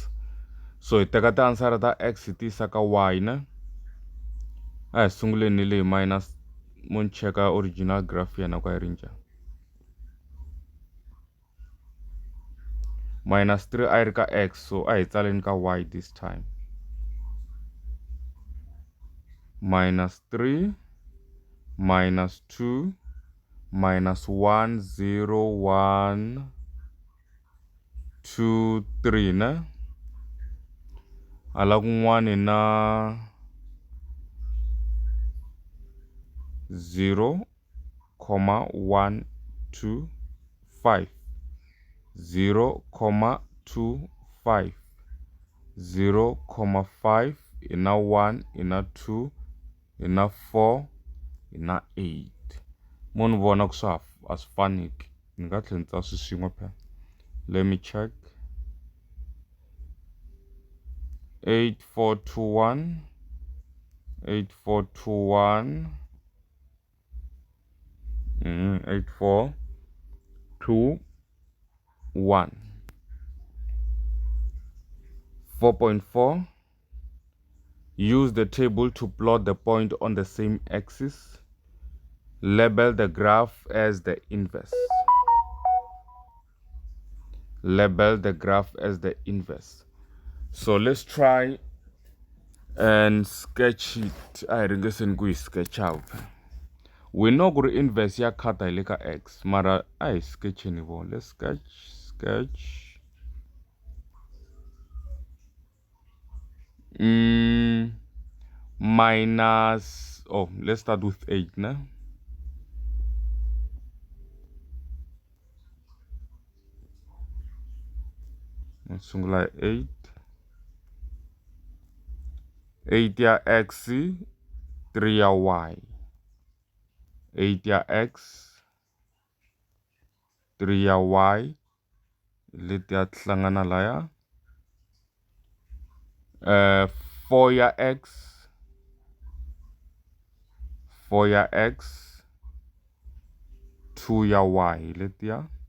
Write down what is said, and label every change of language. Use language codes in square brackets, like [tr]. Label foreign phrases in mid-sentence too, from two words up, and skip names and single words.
[ts] So hi teka tiansara ta x hi ti yisa ka y ne. A hi sunguleni hi le hi minus, mo ni cheka [en] original graph [ts] yena ku yi ri njhani. -3 a yi ri ka x, so a hi tsaleni ka y [en] this time. [ts] -3 -2 -1 0 1 2 3 ne. Hala kun'wani na 0, 1 2 5 0, 2 5 0, 5 ina 1 ina 2 ina 4 ina 8. Mo ni vona ku a swi faniki, ni nga tlhela ni tsala swi swin'we phela. [en] Let me check. 8 4 2 1 8 4 2 1 8 4 2 1. 4.4. Use the table to plot the point on the same axis. Label the graph as the inverse. Label the graph as the inverse. So let's try and sketch it. [ts] I ringeseni ku yi [en] sketch out. We know [ts] ku ri inverse ya khata hi le ka x, mara a hi sketcheni vo. [en] Let's sketch. Minus, let's start with 8 ne. Let's sungula 8. [ts] 8 ya x, 3 ya y. 8 ya x, 3 ya y. Leti ya hlangana laya. 4 ya x, 4 ya x, 2 ya y leti ya.